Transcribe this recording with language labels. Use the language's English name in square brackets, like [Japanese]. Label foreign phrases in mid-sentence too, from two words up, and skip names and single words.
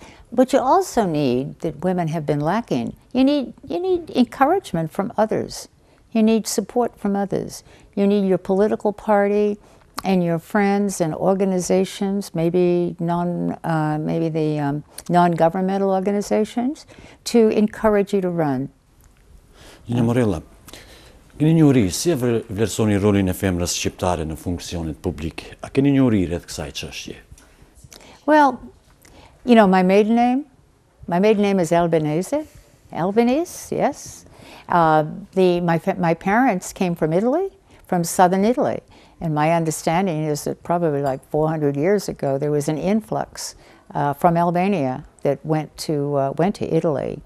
[English] But you also need, that women have been lacking, you need encouragement from others. You need support from others. You need your political party and your friends and organizations, maybe the non-governmental organizations, to encourage you to run. [Albanian] Signora Morella, keni njohuri si e vlerësoni rolin e femrës shqiptare në funksionet publike? A keni njohuri rreth kësaj çështje? [English] Well, you know, my maiden name is Albanese. Albanese, yes. My parents came from Italy, from southern Italy. And my understanding is that probably like 400 years ago, there was an influx from Albania that went to Italy.